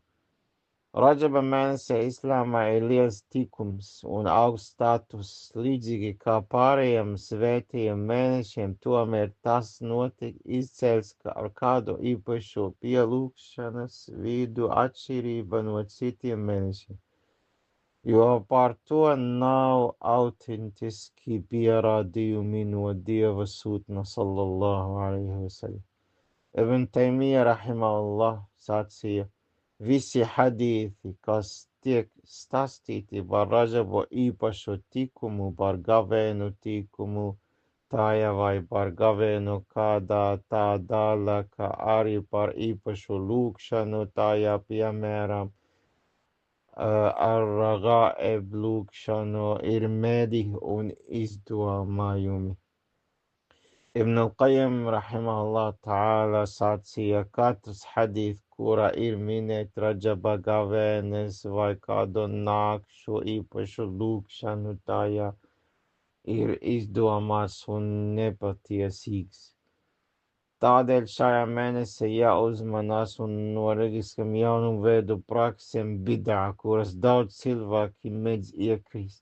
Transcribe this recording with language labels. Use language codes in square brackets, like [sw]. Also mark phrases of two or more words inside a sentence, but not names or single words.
[lv] Radžaba mēnesī Islāmā ir liels tikums un augsts status, līdzīgi kā pārējiem svētajiem mēnešiem, tomēr tas notika izcēls ar kādu īpašu pielūgšanas veidu atšķirība no citiem mēnešiem, jo par to nav autentiski pierādījumi no Dieva sūtņa [ar] صلى الله عليه وسلم. [lv] Ibn Taymija rahimahullah sacīja: visi hadīthi, kas tiek stāstīti par Radžabu īpašu tikumu, par gavēnu tikumu tajā vai par gavēnu kādā tā daļā, kā arī par īpašu lūgšanu tajā, piemēram, ar-ragāib lūgšanu, ir mēdī un izdomājumi. Ibn al-Qayyim [ar] رحمه الله تعالى [lv] sacīja, katrs hadīths, kurā ir minēt Radžaba gavēnes vai kādu nakšu īpašu lūgšanu tajā, ir izdomāts un nepatiesīgs. Tādēļ šajā mēnesī jāuzmanās un no reliģiskām jaunu veidu praksēm bidā, kuras daudz cilvēki mēdz iekrist.